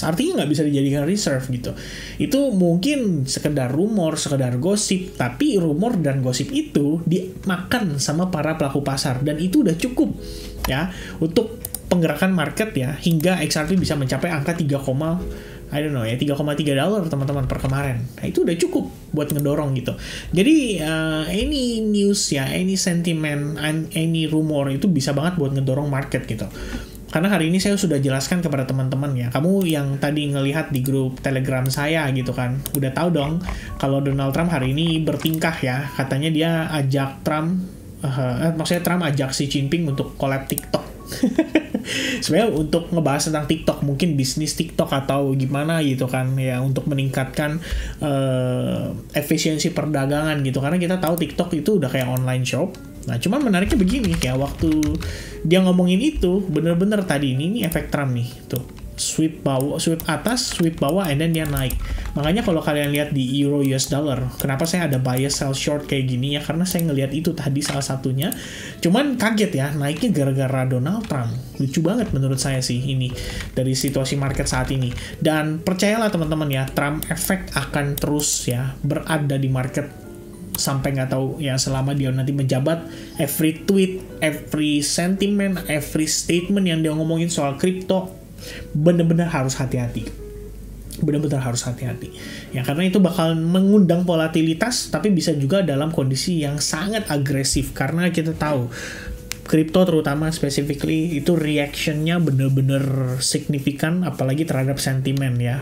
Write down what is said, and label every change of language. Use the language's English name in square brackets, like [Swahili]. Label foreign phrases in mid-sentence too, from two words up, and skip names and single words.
[Indonesian] Artinya nggak bisa dijadikan reserve gitu. Itu mungkin sekedar rumor, sekedar gosip, tapi rumor dan gosip itu dimakan sama para pelaku pasar dan itu udah cukup ya untuk penggerakan market ya, hingga XRP bisa mencapai angka 3,3 teman-teman per kemarin. Nah, itu udah cukup buat ngedorong gitu. Jadi [English] any news [Indonesian] ya, [English] any sentiment, any rumor [Indonesian] itu bisa banget buat ngedorong market gitu. Karena hari ini saya sudah jelaskan kepada teman-teman ya. Kamu yang tadi ngelihat di grup Telegram saya gitu kan, udah tahu dong kalau Donald Trump hari ini bertingkah ya. Katanya dia ajak maksudnya Trump ajak Xi Jinping untuk collab TikTok. Sebenarnya untuk ngebahas tentang TikTok, mungkin bisnis TikTok atau gimana gitu kan ya, untuk meningkatkan efisiensi perdagangan gitu, karena kita tahu TikTok itu udah kayak [English] online shop. [Indonesian] Nah, cuman menariknya begini ya, waktu dia ngomongin itu bener-bener tadi ini efek Trump nih tuh, sweep atas, sweep bawah, [English] and then [Indonesian] dia naik. Makanya kalau kalian lihat di [English] euro US dollar, [Indonesian] kenapa saya ada [English] buy sell short [Indonesian] kayak gini ya, karena saya ngelihat itu tadi salah satunya. Cuman kaget ya, naiknya gara-gara Donald Trump. Lucu banget menurut saya sih ini dari situasi market saat ini. Dan percayalah teman-teman ya, [English] Trump effect [Indonesian] akan terus ya berada di market sampai nggak tahu ya, selama dia nanti menjabat. [English] Every tweet, every sentiment, every statement [Indonesian] yang dia ngomongin soal kripto, benar-benar harus hati-hati. Benar-benar harus hati-hati. Ya, karena itu bakal mengundang volatilitas, tapi bisa juga dalam kondisi yang sangat agresif. Karena kita tahu, kripto terutama specifically, itu reaction-nya benar-benar signifikan, apalagi terhadap sentimen ya.